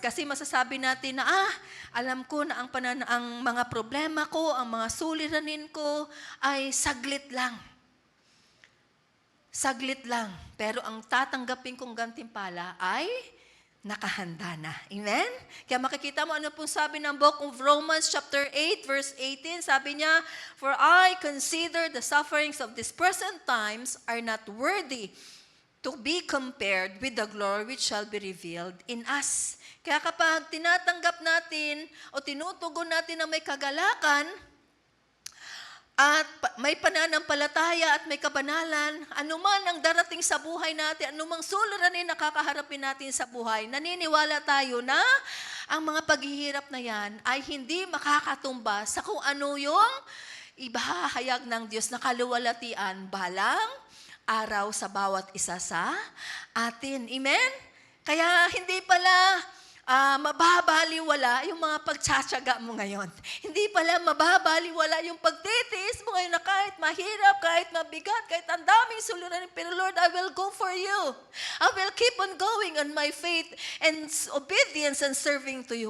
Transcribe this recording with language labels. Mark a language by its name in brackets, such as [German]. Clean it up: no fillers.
[Filipino] Kasi masasabi natin na, alam ko na ang mga problema ko, ang mga suliranin ko ay saglit lang. Saglit lang. Pero ang tatanggapin kong gantimpala ay nakahanda na. Amen? Kaya makikita mo ano pong sabi ng book of Romans chapter 8 verse 18. Sabi niya, [English] "For I consider the sufferings of this present times are not worthy to be compared with the glory which shall be revealed in us." [Filipino] Kaya kapag tinatanggap natin o tinutugon natin na may kagalakan, at may pananampalataya at may kabanalan, anuman ang darating sa buhay natin, anumang suliranin na kakaharapin natin sa buhay, naniniwala tayo na ang mga paghihirap na yan ay hindi makakatumba sa kung ano yung ibahahayag ng Diyos na kaluwalhatian balang araw sa bawat isa sa atin. Amen? Kaya hindi pala mababaliwala yung mga pagtsatsaga mo ngayon. Hindi pala mababaliwala yung pagtitiis mo ngayon na kahit mahirap, kahit mabigat, kahit ang daming suliranin. [English] Pero Lord, I will go for you. I will keep on going on my faith and obedience and serving to you.